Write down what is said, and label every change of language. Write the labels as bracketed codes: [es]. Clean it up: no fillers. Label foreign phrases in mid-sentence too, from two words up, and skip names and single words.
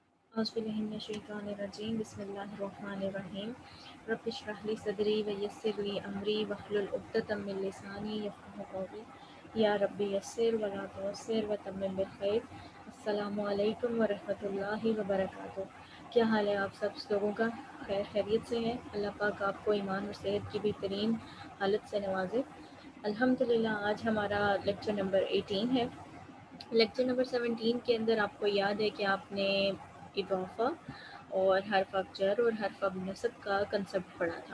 [ar] أعوذ بالله من الشيطان الرجيم بسم الله الرحمن الرحيم رب اشرح لي صدري ويسر لي أمري واحلل عقدة من لساني يفقهوا قولي يا ربي يسر ولا تعسر وتمم بالخير. السلام عليكم ورحمة الله وبركاته. [ur] کیا حال ہے آپ سب لوگوں کا? خیریت سے ہیں? اللہ پاک آپ کو ایمان اور صحت کی بہترین حالت سے نوازے. الحمدللہ۔ آج ہمارا [en] lecture number [ur] 18 ہے. [en] lecture number [ur] 17 کے اندر آپ کو یاد ہے کہ آپ نے اضافہ اور حرف جر اور حرف نصب کا کانسیپٹ پڑھا تھا.